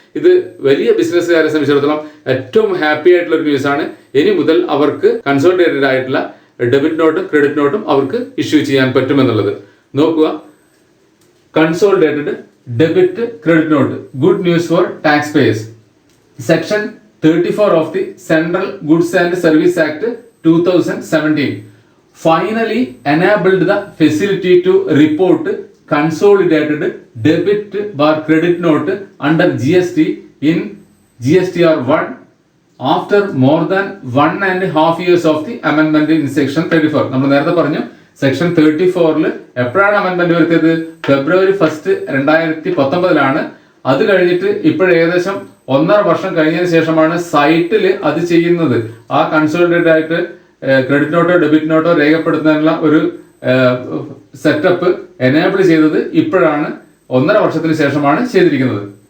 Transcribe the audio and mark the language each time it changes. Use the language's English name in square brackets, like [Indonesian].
[Malayalam] ഇത് വലിയ ബിസിനസ്സുകാരെ സംബന്ധിച്ചിടത്തോളം ഏറ്റവും ഹാപ്പി ആയിട്ടുള്ള ഒരു ന്യൂസ് ആണ്. ഇനി മുതൽ അവർക്ക് കൺസോളിഡേറ്റഡ് ആയിട്ടുള്ള ഡെബിറ്റ് നോട്ടും ക്രെഡിറ്റ് നോട്ടും അവർക്ക് ഇഷ്യൂ ചെയ്യാൻ പറ്റുമെന്നുള്ളത്. [English] നോക്കുക, consolidated debit credit note, good news for tax payers. Section 34 of the central goods and service act 2017 finally enabled the facility to report consolidated debit bar credit note under GST in GSTR 1 after more than 1.5 years of the amendment in section 34. [Malayalam] നമ്മൾ നേരത്തെ പറഞ്ഞു section 34 എപ്പോഴാണ് അമെൻമെന്റ് വരുത്തിയത്? ഫെബ്രുവരി 1, 2019 അത് കഴിഞ്ഞിട്ട് ഏകദേശം 1.5 വർഷം കഴിഞ്ഞതിന് ശേഷമാണ് സൈറ്റിൽ അത് ചെയ്യുന്നത്. ആ കൺസോളിഡേറ്റഡ് ആയിട്ട് ക്രെഡിറ്റ് നോട്ടോ ഡെബിറ്റ് നോട്ടോ രേഖപ്പെടുത്തുന്നതിനുള്ള ഒരു സെറ്റപ്പ് എനേബിൾ ചെയ്തത് ഇപ്പോഴാണ്, 1.5 വർഷത്തിന് ശേഷമാണ് ചെയ്തിരിക്കുന്നത്.